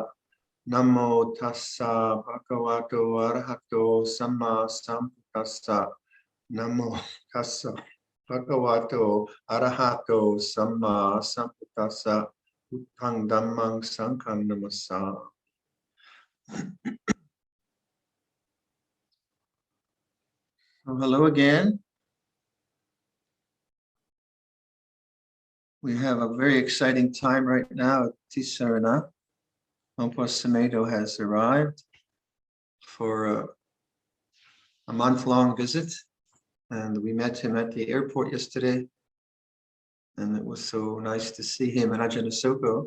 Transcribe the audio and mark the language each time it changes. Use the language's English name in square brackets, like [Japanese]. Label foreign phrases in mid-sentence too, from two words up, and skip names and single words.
[Pali] Namo tassa bhagavato arahato samma sambuddhassa. Namo tassa bhagavato arahato samma sambuddhassa. Buddhang dhammang sanghang namassa. [English] Hello again. We have a very exciting time right now at Tisarana. Lompo Samedo has arrived for a month-long visit, and we met him at the airport yesterday, and it was so nice to see him and Ajahn Asoko.